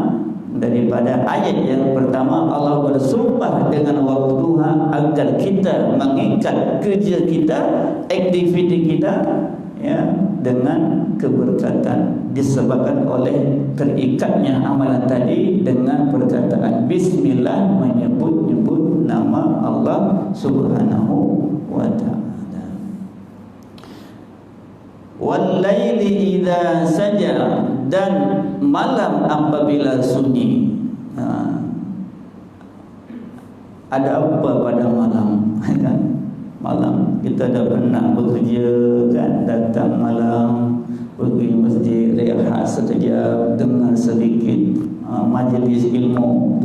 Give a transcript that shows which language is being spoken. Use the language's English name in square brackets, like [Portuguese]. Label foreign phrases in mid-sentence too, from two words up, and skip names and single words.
[Malay] Daripada ayat yang pertama, Allah bersumpah dengan waktu duha agar kita mengikat kerja kita, aktiviti kita, ya, dengan keberkatan, disebabkan oleh terikatnya amalan tadi dengan perkataan bismillah, menyebut-nyebut nama Allah [Arabic] سبحانه وتعالى. والليل إذا سجى, [Malay] dan malam apabila sunyi. Ada apa pada malam? Kan? Malam kita dah pernah bekerja, kan, datang malam pergi masjid, rehat sekejap, dengar sedikit majlis ilmu.